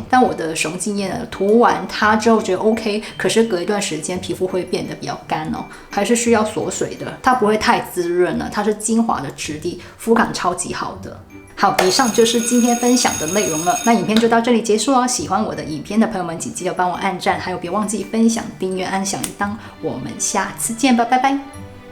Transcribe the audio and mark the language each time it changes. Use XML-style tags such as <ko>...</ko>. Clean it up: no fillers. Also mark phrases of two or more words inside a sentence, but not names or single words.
<zh>但我的使用经驗呢，塗完它之後覺得 OK， 可是隔一段時間皮膚會變得比較乾哦，還是需要鎖水的，它不會太滋潤了，它是精華的質地，膚感超級好的。好，以上就是今天分享的內容了。那影片就到這裡結束哦。喜歡我的影片的朋友們，請記得幫我按讚，還有別忘記分享、訂閱、按小鈴鐺。我們下次見吧，拜拜。</zh>